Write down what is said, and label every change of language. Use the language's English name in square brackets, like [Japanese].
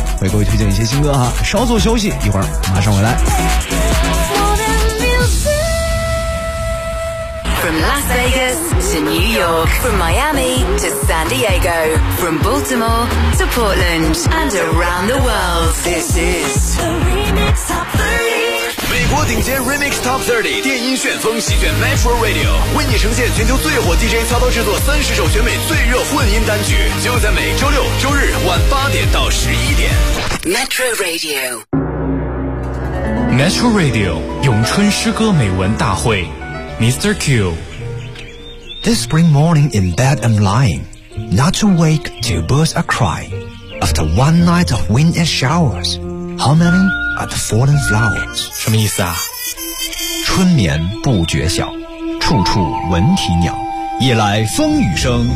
[Chinese] 会给我推荐一些新歌哈，稍作休息，一会儿马上回来。 [English] From Las Vegas to New York, from Miami to San Diego, from Baltimore to Portland and around the world, this is the Remix Top 30. [Chinese] 美国顶尖 Remix Top 30，电音旋风席卷 Metro Radio， 为你呈现全球最火 DJ 操刀制作30首选美最热混音单曲，就在每周六、周日晚8点到11点。 [English] Metro Radio， [Chinese] Metro Radio 咏春诗歌美文大会。Mr. Q. [English] This spring morning in bed I'm lying, not to wake till birds are crying. After one night of wind and showers, how many are the fallen flowers? [Chinese] 什么意思啊？春眠不觉晓，处处闻啼鸟，夜来风雨声，